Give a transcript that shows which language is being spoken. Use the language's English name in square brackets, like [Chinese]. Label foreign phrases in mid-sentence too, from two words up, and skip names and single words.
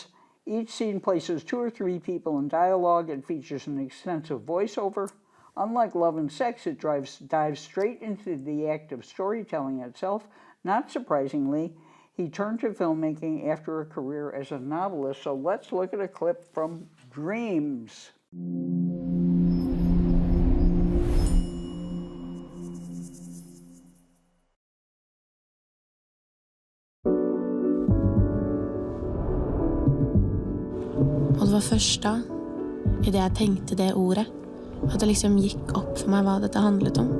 [English] Each scene places 2 or 3 people in dialogue and features an extensive voiceover. Unlike Love and Sex, it dives straight into the act of storytelling itself. Not surprisingly, he turned to filmmaking after a career as a novelist. So let's look at a clip from Dreams. [Norwegian] Og det var først da, i det jeg tenkte det ordet, at det liksom gikk opp for meg hva dette handlet om.